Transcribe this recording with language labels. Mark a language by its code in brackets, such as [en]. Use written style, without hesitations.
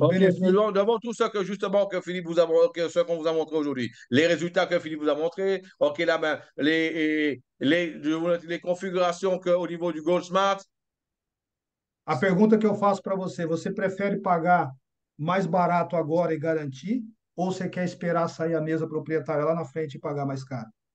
[pt] Ok, benefícios. [fr] devant tout ça que justement que Philippe vous a que ce qu'on vous a montré aujourd'hui, les résultats que Philippe vous a montrés, ok, là, ben, les configurations que, au niveau du Gold Smart. [pt] A pergunta que eu faço para você, você prefere pagar mais barato agora e garantir, ou você quer esperar sair a mesa proprietária lá na frente e pagar mais caro?